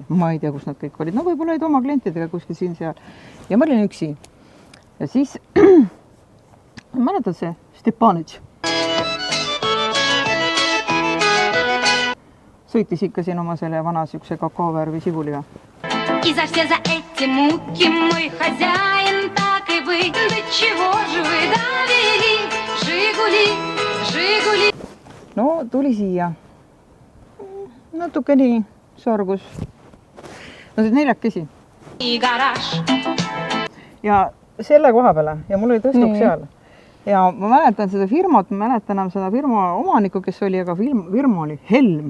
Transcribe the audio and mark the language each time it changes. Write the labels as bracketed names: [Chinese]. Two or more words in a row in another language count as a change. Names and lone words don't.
[Estonian] Ma ei tea, kus nad kõik olid. No võib-olla olid oma klientidega kuskil siin-seal. Ja ma olin üksi. Ja siis, mäletad see Stepanitš? Sõitis ikka siin oma selle vana siukse kakaovärvi sibuliga. [Russian] И за все за эти муки мой хозяин так и вы. Да чего же вы довели? [Estonian] Žiguli, Žiguli. No, tuli siia. Natuke nii sorgus. No see neljakesi. Ja selle koha peale. Ja mul oli tõstuk seal. Ja ma mäletan seda firmat, ma mäletan seda firma omanikku, kes oli, aga firma oli Helm.